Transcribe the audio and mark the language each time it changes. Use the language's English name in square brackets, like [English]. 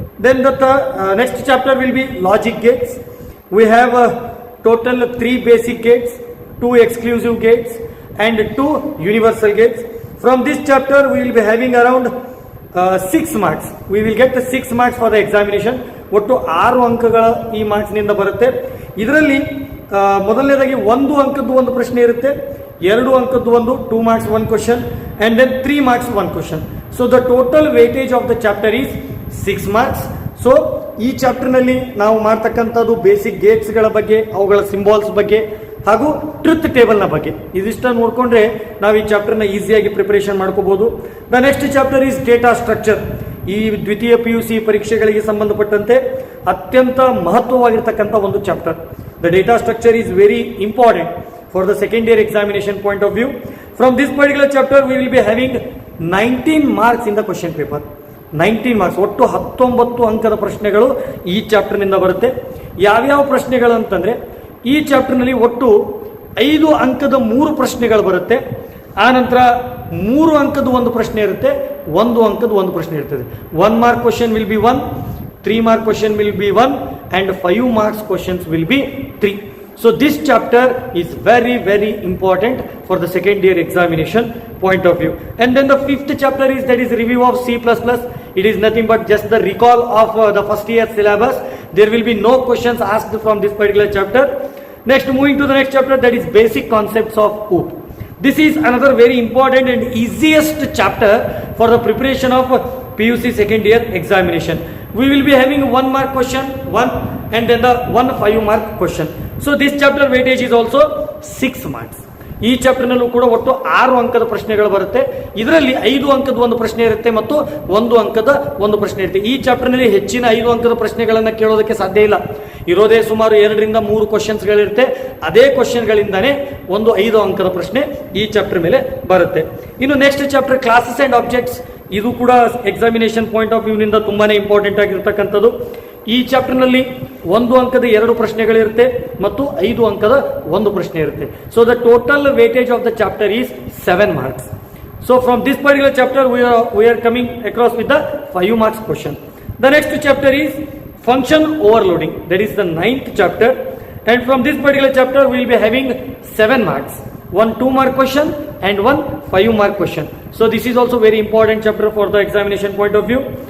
[English] Then the next chapter will be logic gates. We have total 3 basic gates, 2 exclusive gates, and 2 universal gates. From this chapter we will be having around 6 marks. We will get the 6 marks for the examination. [Kannada] ಒಟ್ಟು 6 ಅಂಕಗಳ ಈ ಮಾರ್ಕ್ಸ್ನಿಂದ ಬರುತ್ತೆ. ಇದರಲ್ಲಿ ಮೊದಲನೇದಾಗಿ 1 ಅಂಕದ್ದು ಒಂದು ಪ್ರಶ್ನೆ ಇರುತ್ತೆ, 2 ಅಂಕದ್ದು ಒಂದು [English] 2 marks 1 question, [Kannada] and then 3 marks 1 question. [English] So the total weightage of the chapter is 6 marks. [Kannada] So ಈ ಚಾಪ್ಟರ್ನಲ್ಲಿ ನಾವು ಮಾಡ್ತಕ್ಕಂಥದ್ದು ಬೇಸಿಕ್ ಗೇಟ್ಸ್ಗಳ ಬಗ್ಗೆ, ಅವುಗಳ ಸಿಂಬಾಲ್ಸ್ ಬಗ್ಗೆ ಹಾಗೂ ಟ್ರುತ್ ಟೇಬಲ್ನ ಬಗ್ಗೆ, ಇದಿಷ್ಟ ನೋಡಿಕೊಂಡ್ರೆ ನಾವು ಈ ಚಾಪ್ಟರ್ನ ಈಸಿಯಾಗಿ ಪ್ರಿಪರೇಷನ್ ಮಾಡ್ಕೋಬಹುದು. [English] The next chapter is data structure. [Kannada] ಈ ದ್ವಿತೀಯ PUC ಪರೀಕ್ಷೆಗಳಿಗೆ ಸಂಬಂಧಪಟ್ಟಂತೆ ಅತ್ಯಂತ ಮಹತ್ವವಾಗಿರ್ತಕ್ಕಂಥ ಒಂದು chapter. [English] The data structure is very important for the second year examination point of view. From this particular chapter we will be having 19 marks in the question paper. [Kannada] 19 marks, ಒಟ್ಟು 19 ಅಂಕದ ಪ್ರಶ್ನೆಗಳು ಈ ಚಾಪ್ಟರ್ನಿಂದ ಬರುತ್ತೆ. ಯಾವ್ಯಾವ ಪ್ರಶ್ನೆಗಳು ಅಂತಂದರೆ, ಈ ಚಾಪ್ಟರ್ನಲ್ಲಿ ಒಟ್ಟು 5 ಅಂಕದ 3 ಪ್ರಶ್ನೆಗಳು ಬರುತ್ತೆ. ಆ ನಂತರ 3 ಅಂಕದ ಒಂದು ಪ್ರಶ್ನೆ ಇರುತ್ತೆ, 1 ಅಂಕದ ಒಂದು ಪ್ರಶ್ನೆ ಇರ್ತದೆ. [English] 1 mark question will be 1, 3 mark question will be 1 and 5 marks questions will be 3. So this chapter is very, very important for the second year examination point of view. And then the fifth chapter is, that is review of C++. It is nothing but just the recall of the first year syllabus. There will be no questions asked from this particular chapter. Next, moving to the next chapter, that is basic concepts of OOP. This is another very important and easiest chapter for the preparation of PUC second year examination. We will be having 1 mark question, 1, and then the 1 5 mark question. So this chapter weightage is also 6 marks. [Kannada] ಈ ಚಾಪ್ಟರ್ನಲ್ಲೂ ಕೂಡ ಒಟ್ಟು 6 ಅಂಕದ ಪ್ರಶ್ನೆಗಳು ಬರುತ್ತೆ. ಇದರಲ್ಲಿ 5 ಅಂಕದ ಒಂದು ಪ್ರಶ್ನೆ ಇರುತ್ತೆ ಮತ್ತು 1 ಅಂಕದ ಒಂದು ಪ್ರಶ್ನೆ ಇರುತ್ತೆ. ಈ ಚಾಪ್ಟರ್ನಲ್ಲಿ ಹೆಚ್ಚಿನ 5 ಅಂಕದ ಪ್ರಶ್ನೆಗಳನ್ನು ಕೇಳೋದಕ್ಕೆ ಸಾಧ್ಯ ಇಲ್ಲ. ಇರೋದೇ ಸುಮಾರು 2 ರಿಂದ 3 ಕ್ವಶನ್ಸ್ಗಳಿರುತ್ತೆ. ಅದೇ ಕ್ವಶನ್ಗಳಿಂದಾನೇ ಒಂದು 5 ಅಂಕದ ಪ್ರಶ್ನೆ ಈ ಚಾಪ್ಟರ್ ಮೇಲೆ ಬರುತ್ತೆ. ಇನ್ನು next chapter classes and objects. ಇದು ಕೂಡ [English] examination point of ವ್ಯೂನಿಂದ [Kannada] ತುಂಬಾನೇ ಇಂಪಾರ್ಟೆಂಟ್ ಆಗಿರ್ತಕ್ಕಂಥದ್ದು. ಈ ಚಾಪ್ಟರ್ನಲ್ಲಿ 1 ಅಂಕದ 2 ಪ್ರಶ್ನೆಗಳಿರುತ್ತೆ ಮತ್ತು 5 ಅಂಕದ 1 ಪ್ರಶ್ನೆ ಇರುತ್ತೆ. [English] So the total weightage of the chapter is 7 marks. So from this particular chapter we are coming across with the 5 marks question. The next chapter is function overloading. That is the 9th chapter, and from this particular chapter we will be having 7 marks. 1 2 mark question and 1 5 mark question. So this is also very important chapter for the examination point of view.